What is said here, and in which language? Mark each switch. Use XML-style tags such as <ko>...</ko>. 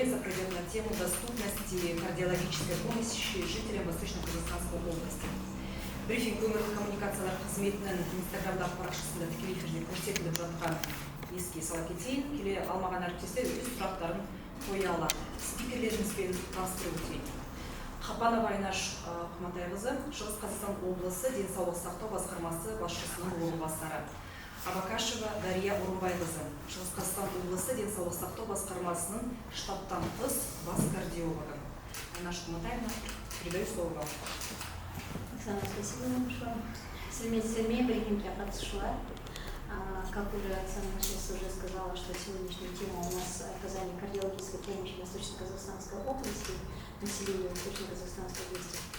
<ru>пройдет на тему доступности кардиологической помощи жителям Восточно-Казахстанской области.</ru> <kk>Брифинг өңірлік коммуникациялар қызметінің инстаграмдағы парақшасында тікелей эфирде көрсетіліп жатқан еске сала кетейін. Келе алмаған әріптестер өз сұрақтарын қоя алады. Спикерлерімізбен таныстырып өтейін. Қапанова Айнаш Құматайқызы, Шығыс Қазақстан облысы денсаулық сақтау басқармасы басшысының орынбасары. Абакашева Дария Орынбайқызы, Шығыс Қазақстан облысы денсаулық сақтау басқармасының штаттан тыс бас кардиологы.</kk> <ru>Айнаш Құматайқызы, передаю слово вам. Оксана, спасибо большое. Сельме брифинг для подсушла. Как уже Оксана сейчас уже сказала, что сегодняшняя тема у нас оказание кардиологической помощи в Восточно-Казахстанской области, населению Восточно-Казахстанской области.</ru>